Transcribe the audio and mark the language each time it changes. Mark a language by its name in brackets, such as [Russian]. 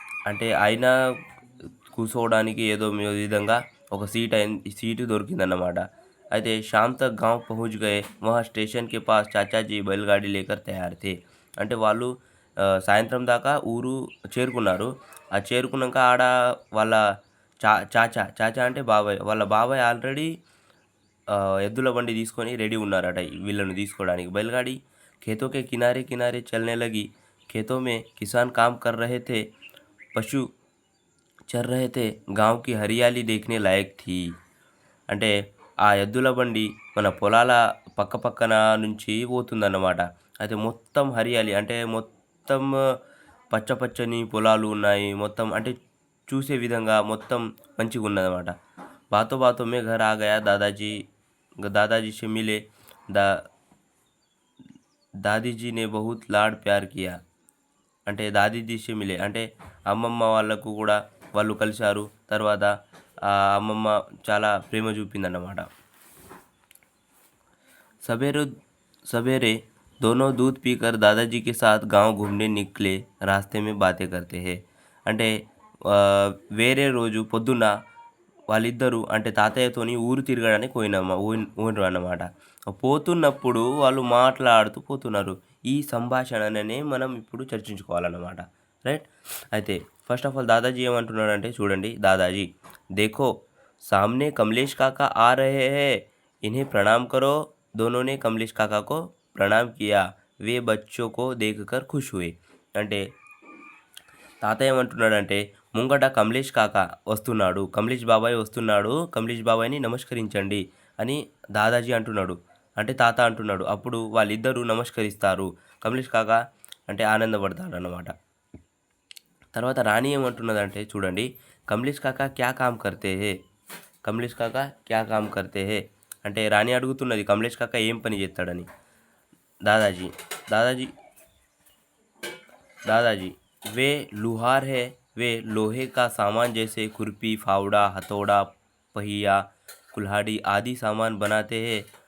[Telugu] అంటే అయినా కూర్చోవడానికి ఏదో విధంగా ఒక सीट దొరికిందన్నమాట। [Hindi] అయితే शाम तक गांव पहुंच गए। वहाँ स्टेशन के पास चाचा जी बैलगाड़ी लेकर तैयार थे। [Telugu] అంటే వాళ్ళు సాయంత్రం దాకా ఊరు చేరుకున్నారు। ఆ చేరుకున్నాక ఆడ వాళ్ళ చాచా అంటే బాబాయ్, వాళ్ళ బాబాయ్ ఆల్రెడీ ఎద్దుల బండి తీసుకొని రెడీ ఉన్నారట వీళ్ళను తీసుకోవడానికి। [Hindi] बैलगाड़ी खेतों के किनारे किनारे चलने लगी। खेतों में किसान काम कर रहे थे, पशु चर रहे थे। गांव की हरियाली देखने लायक थी। [Telugu] అంటే ఆ ఎద్దుల బండి మన పొలాల పక్కన నుంచి పోతుందన్నమాట। అయితే మొత్తం హరియాలి అంటే మొత్తం పచ్చని పొలాలు ఉన్నాయి। మొత్తం అంటే చూసే విధంగా మొత్తం మంచిగా ఉన్నదన్నమాట। [Hindi] बातों बातों में घर आ गया। दादाजी से मिले। दा दादी ने बहुत लाड प्यार किया। [Telugu] అంటే దాదీజీ మిలే అంటే అమ్మమ్మ వాళ్ళకు కూడా వాళ్ళు కలిశారు। తర్వాత అమ్మమ్మ చాలా ప్రేమ చూపిందన్నమాట। [Hindi] सवेरे सवेरे दोनों दूध पीकर दादाजी के साथ गांव घूमने निकले। रास्ते में बातें करते हैं। [Telugu] అంటే వేరే రోజు పొద్దున్న వాళ్ళిద్దరూ అంటే తాతయ్యతోని ఊరు తిరగడానికి పోయినారు అన్నమాట। పోతున్నప్పుడు వాళ్ళు మాట్లాడుతూ పోతున్నారు। ఈ సంభాషణనే మనం ఇప్పుడు చర్చించుకోవాలన్నమాట, రైట్। అయితే ఫస్ట్ ఆఫ్ ఆల్ దాదాజీ ఏమంటున్నాడంటే చూడండి। [Hindi] దాదాజీ देखो सामने कमलेश काका आ रहे हैं, इन्हें प्रणाम करो। दोनों ने कमलेश काका को प्रणाम किया। वे बच्चों को देखकर खुश हुए। [Telugu] అంటే తాతయ్య ఏమంటున్నాడంటే ముంగట కమలేష్ కాక వస్తున్నాడు, కమలేష్ బాబాయ్ వస్తున్నాడు, కమలేష్ బాబాయ్ని నమస్కరించండి అని దాదాజీ అంటున్నాడు, అంటే తాత అంటున్నాడు। అప్పుడు వాళ్ళిద్దరూ నమస్కరిస్తారు। కమలేష్ కాక అంటే ఆనందపడతాడు అన్నమాట। తర్వాత రాణి ఏమంటున్నదంటే చూడండి। [Hindi] కమలేష్ కాక క్యా కామ్ కర్తే హే, [Telugu] కమలేష్ కాక క్యా కామ్ కర్తే హే అంటే రాణి అడుగుతున్నది కమలేష్ కాక ఏం పని చేస్తాడని। [Hindi] दादाजी दादाजी दादाजी वे लुहार है। वे लोहे का सामान जैसे खुरपी, फावड़ा, हथौड़ा, पहिया, कुल्हाड़ी आदि सामान बनाते हैं।